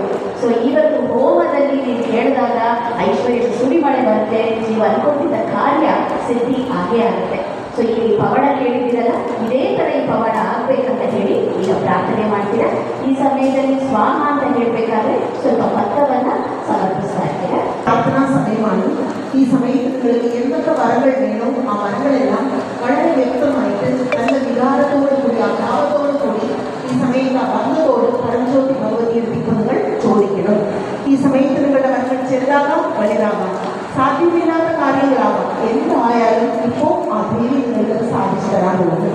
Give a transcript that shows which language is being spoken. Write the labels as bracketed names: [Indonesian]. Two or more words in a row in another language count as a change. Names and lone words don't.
[Kannada] ಸೊ ಇವತ್ತು ಹೋಮದಲ್ಲಿ ನೀವು ಹೇಳಿದಾಗ ಐಶ್ವರ್ಯದ ಸುರಿಮಳೆ ಬರುತ್ತೆ, ನೀವು ಅನ್ಕೊಂಡಿದ್ದ ಕಾರ್ಯ ಸಿದ್ಧಿ ಆಗೇ ಆಗುತ್ತೆ. ಸೊ ಈ ಪವಾಡ ಕೇಳಿದ್ದೀರಲ್ಲ, ಇದೇ ಥರ ಈ ಪವಾಡ ಆಗಬೇಕಂತ ಹೇಳಿ ಈಗ ಪ್ರಾರ್ಥನೆ ಮಾಡ್ತೀರಾ. ಈ ಸಮಯದಲ್ಲಿ ಸ್ವಾಹ ಅಂತ ಹೇಳಬೇಕಾದ್ರೆ ಸ್ವಲ್ಪ ಭತ್ತವನ್ನು ಸಮರ್ಪಿಸ್ತಾ ಇರ್ತೀರಾ. [Malayalam] പ്രാർത്ഥനാ സമയമാണ്. ഈ സമയത്ത് നിങ്ങൾക്ക് എന്തൊക്കെ വരങ്ങൾ വേണോ ആ വരങ്ങളെല്ലാം വളരെ വ്യക്തമായിട്ട് നല്ല വികാരത്തോടു കൂടി അഭാവത്തോടു കൂടി ഈ സമയത്ത് ആ ഭംഗത്തോട് പരംജ്യോതി ഭഗവതിയുടെ നിങ്ങൾ ചോദിക്കണം. ഈ സമയത്ത് നിങ്ങളുടെ വരങ്ങൾ ചെറുതാകാം വലുതാകാം, സാധ്യതയില്ലാത്ത കാര്യങ്ങളാകാം, എന്തായാലും ഇപ്പോൾ ആ ദേവി നിങ്ങൾക്ക് സാധിച്ചു തരാറുള്ളത്.